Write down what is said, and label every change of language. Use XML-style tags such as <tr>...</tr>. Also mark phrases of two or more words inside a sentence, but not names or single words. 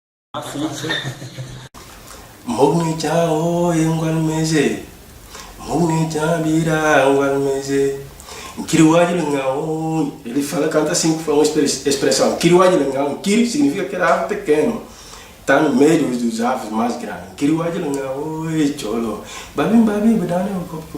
<pt>Sim, sim. Mogni cha o engwal meze. Mogni cha bira engwal meze. Kiriwadi Lengau, ele fala, canta assim, foi uma expressão. Kiriwadi Lengau, Kiri significa que era ave pequeno. Está no meio dos aves mais grandes. Kiriwadi Lengau, cholo. Babim, babim, badane,</pt>